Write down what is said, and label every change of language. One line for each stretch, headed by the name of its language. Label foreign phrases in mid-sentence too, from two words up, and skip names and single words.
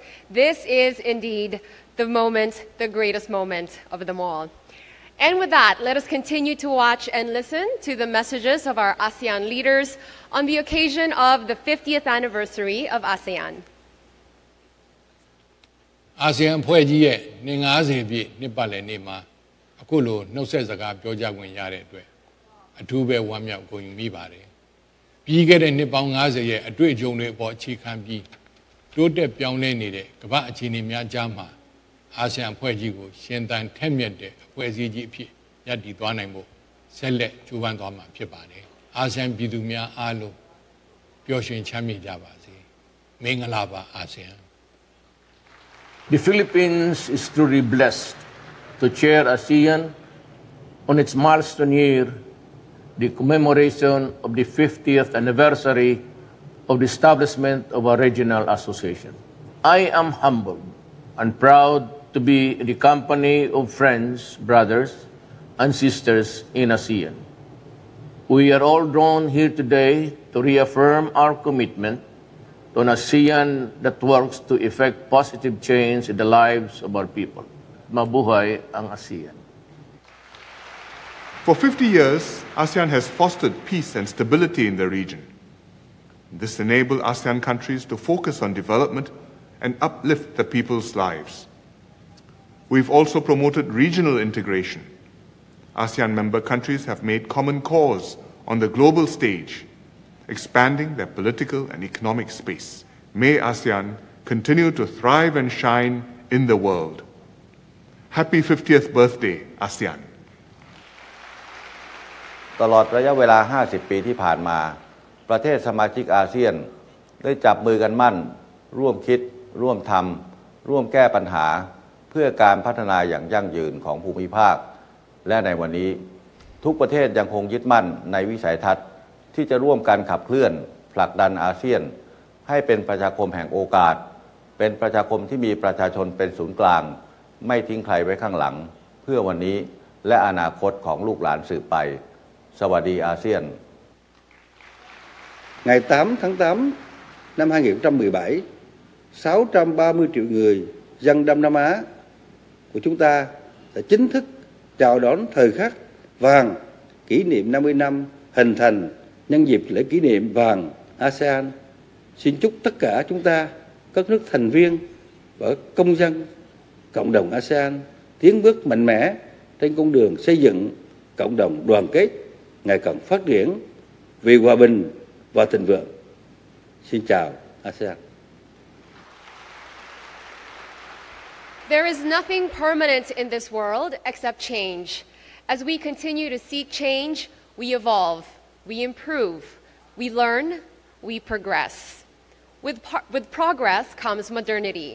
English: This is indeed the moment, the greatest moment of them all. And with that, let us continue to watch and listen to the messages of our ASEAN leaders on the occasion of the 50th anniversary of ASEAN.
Burmese: အာဆီယံအဖွဲ့ကြီးရဲ့နှစ်50ပြည့်နှစ်ပတ်လည်နေ့မှာအခုလိုနှုတ်ဆက်စကားပြောကြားခွင့်ရတဲ့အတွက်အထူးပဲ ဝမ်းမြောက်ဂုဏ်ယူမိပါတယ်။ပြီးခဲ့တဲ့နှစ်ပေါင်း50ရဲ့အတွေ့အကြုံတွေအပေါ်အခြေခံပြီးတိုးတက်ပြောင်းလဲနေတဲ့ကမ္ဘာအခြေအနေများကြားမှာအာဆီယံအဖွဲ့ကြီးကိုရှင်သန်ထက်မြက်တဲ့အဖွဲ့အစည်းကြီးအဖြစ်ရပ်တည်သွားနိုင်ဖို့ဆက်လက်ကြိုးပမ်းသွားမှာဖြစ်ပါတယ်။အာဆီယံပြည်သူများအားလုံးပျော်ရွှင်ချမ်းမြေ့ကြပါစေ။မင်္ဂလာပါအာဆီယံ
English: The Philippines is truly blessed to chair ASEAN on its milestone year, the commemoration of the 50th anniversary of the establishment of a regional association. I am humbled and proud to be in the company of friends, brothers, and sisters in ASEAN. We are all drawn here today to reaffirm our commitment to an ASEAN that works to effect positive change in the lives of our people.
Filipino: Mabuhay ang ASEAN.
English: For 50 years, ASEAN has fostered peace and stability in the region. This enabled ASEAN countries to focus on development and uplift the people's lives. We've also promoted regional integration. ASEAN member countries have made common cause on the global stage, expanding their political and economic space. May ASEAN continue to thrive and shine in the world. Happy 50th birthday, ASEAN.
Thai: ตลอดระยะเวลา 50 ปีที่ผ่านมาประเทศสมาชิกอาเซียนได้จับมือกันมั่นร่วมคิดร่ว มทำร่วมแก้ปัญหาเพื่อการพัฒนาอย่างยั่งยืนของภูมิภาคและในวันนี้ทุกประเทศยังคงยึดมั่นในวิสัยทัศน์ที่จะร่วมกันขับเคลื่อนผลักดันอาเซียนให้เป็นประชาคมแห่งโอกาสเป็นประชาคมที่มีประชาชนเป็นศูนย์กลางไม่ทิ้งใครไว้ข้างหลังเพื่อวันนี้และอนาคตของลูกหลานสืบไปสวัสดีอาเซียน
Vietnamese: Ngày 8 tháng 8 năm 2017, 630 triệu người dân Đông Nam Á của chúng ta đã chính thức chào đón thời khắc vàng kỷ niệm 50 năm hình thành nhân dịp lễ kỷ niệm vàng ASEAN. Xin chúc tất cả chúng ta, các nước thành viên và công dân cộng đồng ASEAN tiến bước mạnh mẽ trên con đường xây dựng cộng đồng đoàn kết ngày càng phát triển vì hòa bình và thịnh vượng. Xin chào ASEAN.
English: There is nothing permanent in this world except change. As we continue to seek change, we evolve, we improve, we learn, we progress. With progress comes modernity.